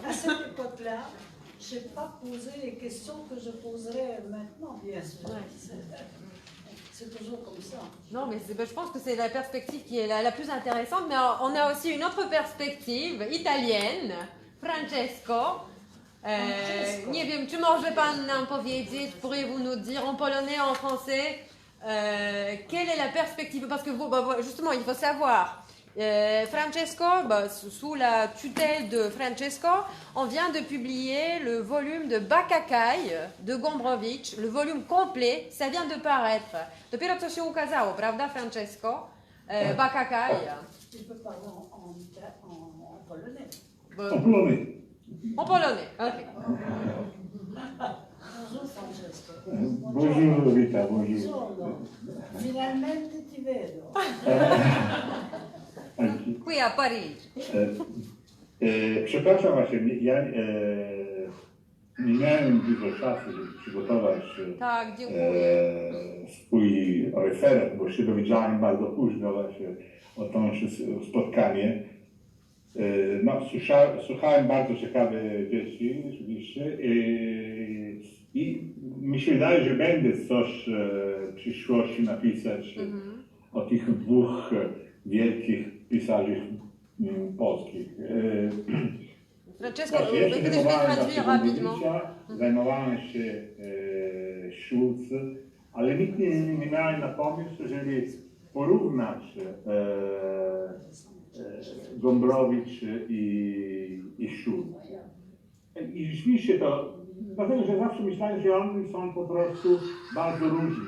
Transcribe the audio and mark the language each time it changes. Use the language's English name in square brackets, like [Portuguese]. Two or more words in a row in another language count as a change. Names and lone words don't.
[French] À cette époque-là, je n'ai pas posé les questions que je poserai maintenant, bien sûr. Ouais. C'est toujours comme ça. Non, mais je pense que c'est la perspective qui est la plus intéressante. Mais on a aussi une autre perspective italienne. Francesco. [Polish] Nie wiem, czy może Pan nam powiedzieć, [French] pourriez-vous nous dire en polonais, en français, quelle est la perspective? Parce que vous, justement, il faut savoir, Francesco, sous la tutelle de Francesco, on vient de publier le volume de Bakakai de Gombrowicz, le volume complet, ça vient de paraître. [Polish] Dopiero co się ukazało, prawda, Francesco? Bakakai. [French] Tu peux parler en polonais. En polonais. En polonais, ok. Bonjour Francesco. Bonjour Rita, bonjour. [Italian] Buongiorno. Finalmente ti vedo. Anki. Qui a Parigi. [Polish] Przepraszam właśnie, ja nie miałem dużo czasu, żeby przygotować Tak, dziękuję. swój referat, bo się dowiedziałem bardzo późno właśnie o to spotkanie. No, słuchałem bardzo ciekawe rzeczy, oczywiście, i mi się wydaje, że będę coś w przyszłości napisać o tych dwóch wielkich pisarzach polskich. Francesco, Właśnie, ja się [French] peut-être je vais [Polish] zajmowałem [French] traduire [Polish] właśnie [French] rapidement. [Polish] Gombrowicza, zajmowałem się Schulz, ale nigdy nie miałem na pomysł, żeby porównać Gombrowicz i Schulz. I rzeczywiście to, dlatego że zawsze myślałem, że oni są po prostu bardzo różni.